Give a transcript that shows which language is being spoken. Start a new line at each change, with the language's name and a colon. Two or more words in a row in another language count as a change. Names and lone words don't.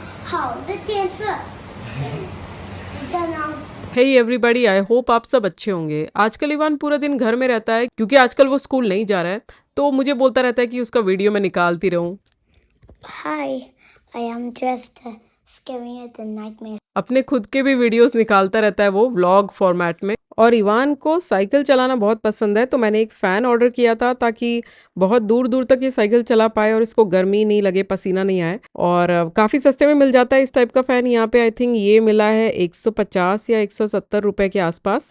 English: 好的电视的呢 Hey everybody, I hope
Hindi: आप सब अच्छे होंगे। आजकल इवान पूरा दिन घर में रहता है क्योंकि आजकल वो स्कूल नहीं जा रहा है, तो मुझे बोलता रहता है कि उसका वीडियो मैं निकालती रहूं।
English: Hi, I am just scaring at the nightmare.
Hindi: अपने खुद के भी वीडियोस निकालता रहता है वो व्लॉग फॉर्मेट में। और इवान को साइकिल चलाना बहुत पसंद है, तो मैंने एक फ़ैन ऑर्डर किया था ताकि बहुत दूर दूर तक ये साइकिल चला पाए और इसको गर्मी नहीं लगे, पसीना नहीं आए। और काफ़ी सस्ते में मिल जाता है इस टाइप का फ़ैन। यहाँ पे
English: I think
Hindi: ये मिला है 150 या 170 रुपए के आसपास।